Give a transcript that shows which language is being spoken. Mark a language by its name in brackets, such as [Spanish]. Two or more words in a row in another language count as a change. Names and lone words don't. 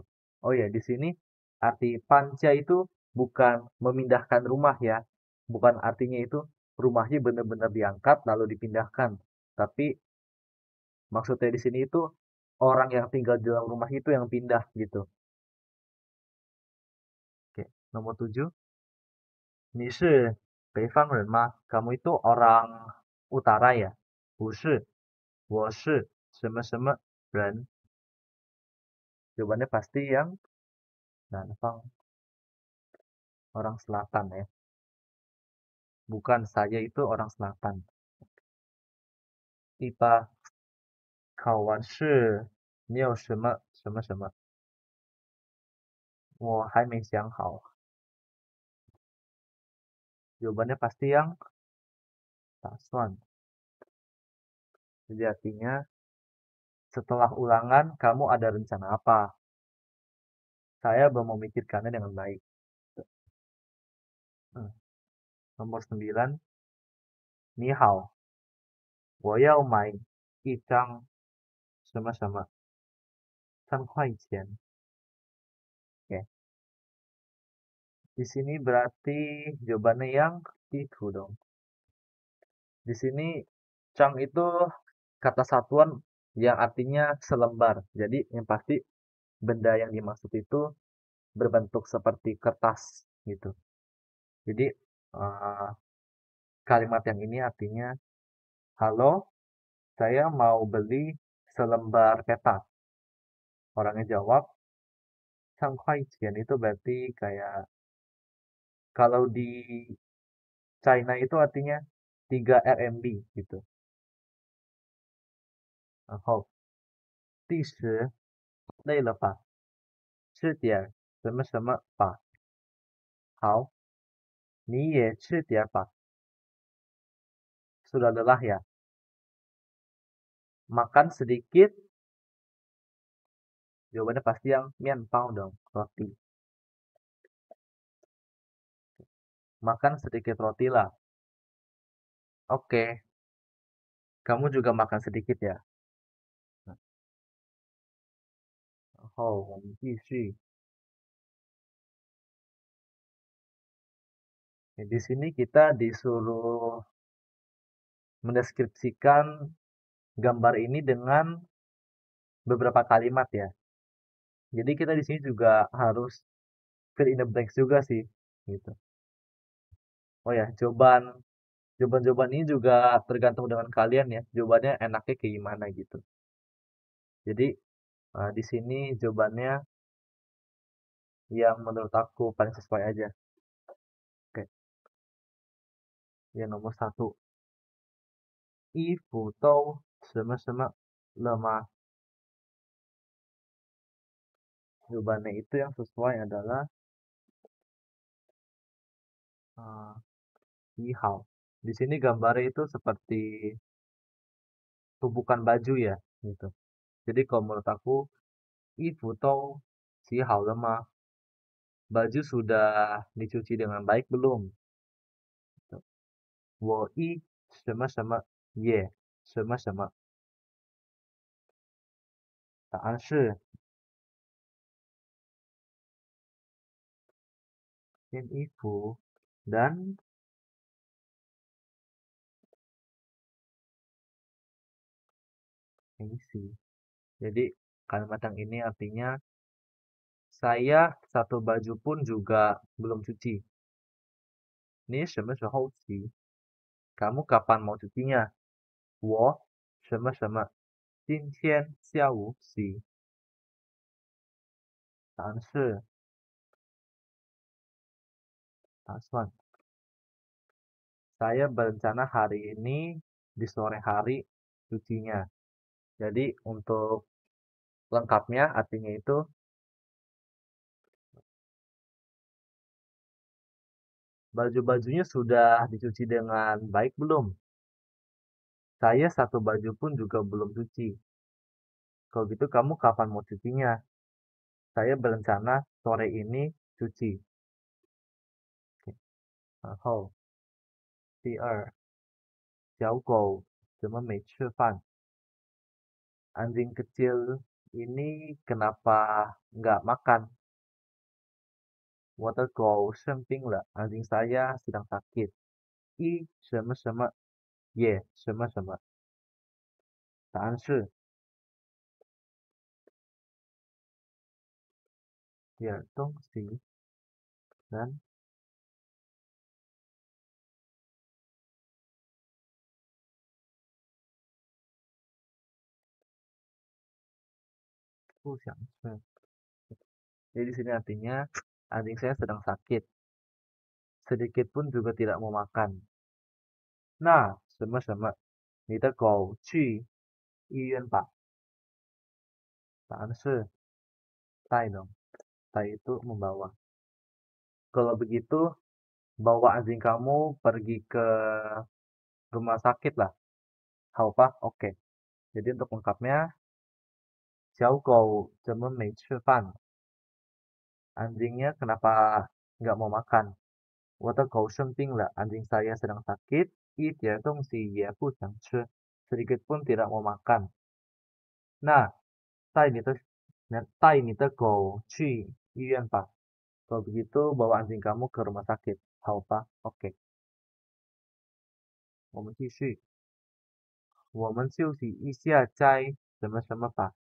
[Indonesian] Oh ya, di sini arti panca itu bukan memindahkan rumah ya. Bukan artinya itu rumahnya benar-benar diangkat lalu dipindahkan. Tapi maksudnya di sini itu orang yang tinggal di dalam rumah itu yang pindah gitu. Oke, nomor 7. [Chinese] 你是北方人吗？ [Indonesian] Kamu itu orang utara ya? [Chinese] 不是，我是什么什么人。 [Indonesian] Jawabannya pasti yang Nanfang, orang selatan ya. Bukan, saya itu orang selatan. [Chinese] 第8，考完试你有什么什么什么？我还没想好。 [Indonesian] Jawabannya pasti yang Taswan. Jadi artinya setelah ulangan kamu ada rencana apa? Saya belum memikirkannya dengan baik. Nomor 9. [Chinese] 你好，我要买一张什么什么3块钱. [Indonesian] Oke. Di sini berarti jawabannya yang itu dong. Di sini cang itu kata satuan yang artinya selembar. Jadi yang pasti benda yang dimaksud itu berbentuk seperti kertas gitu. Jadi kalimat yang ini artinya, halo, saya mau beli selembar peta. Orangnya jawab, [Chinese] 3块钱 [Indonesian] itu berarti kayak kalau di China itu artinya 3 RMB gitu. [Chinese] 然后第10，累了吧？吃点什么什么吧。好，你也吃点吧。 [Indonesian] Sudah lelah ya? Makan sedikit. Jawabannya pasti yang mianpao dong, roti. Makan sedikit roti lah. Oke, kamu juga makan sedikit ya? [Chinese] Oh, 我们继续. [Indonesian] Di sini kita disuruh mendeskripsikan gambar ini dengan beberapa kalimat ya. Jadi kita di sini juga harus [English] fill in the blanks [Indonesian] juga sih, gitu. Oh ya, jawaban-jawaban ini juga tergantung dengan kalian ya. Jawabannya enaknya kayak gimana gitu. Jadi di sini jawabannya yang menurut aku paling sesuai aja. Oke, yang nomor satu. [Chinese] 衣服都什么什么了吗？ [Indonesian] Jawabannya itu yang sesuai adalah uh, Ihao. Di sini gambarnya itu seperti tumpukan baju ya, gitu. Jadi kalau menurut aku, [Chinese] 衣服都洗好了吗? [Indonesian] Baju sudah dicuci dengan baik belum? Gitu. [Chinese] 我一什么什么也什么什么。答案是件衣服 [Indonesian] dan isi. Jadi kalimat yang ini artinya saya satu baju pun juga belum cuci. [Chinese] Ini 什么时候洗? [Indonesian] Kamu kapan mau cucinya? [Chinese] 我什么什么今天下午洗。答案是打算 [Indonesian] saya berencana hari ini di sore hari cucinya. Jadi untuk lengkapnya artinya itu baju-bajunya sudah dicuci dengan baik belum? Saya satu baju pun juga belum cuci. Kalau gitu kamu kapan mau cucinya? Saya berencana sore ini cuci. [Chinese] 然后第二，小狗怎么没吃饭? [Indonesian] Anjing kecil ini kenapa nggak makan? [Chinese] 我的狗生病了, [Indonesian] anjing saya sedang sakit. [Chinese] 一什么什么也什么什么. 答案是点东西 dan 不想吃. [Indonesian] Jadi di sini artinya anjing saya sedang sakit. Sedikit pun juga tidak mau makan. Nah, [Chinese] 什么什么你的狗去医院吧. 答案是带 dong. [Indonesian] 带 itu membawa. Kalau begitu, bawa anjing kamu pergi ke rumah sakit lah. [Chinese] 好吧? [Indonesian] Oke. Jadi untuk lengkapnya, [Chinese] 小狗怎么没吃饭? [Indonesian] Anjingnya kenapa nggak mau makan? [Chinese] 我的狗生病了, [Indonesian] anjing saya sedang sakit. [Chinese] 一点东西也不想吃. [Indonesian] Sedikit pun tidak mau makan. Nah, [Chinese] 带你的狗去医院吧. [Indonesian] Kalau begitu, bawa anjing kamu ke rumah sakit. [Chinese] 好吧? [Indonesian] Oke. [Chinese] 我们继续。我们休息一下再什么什么吧。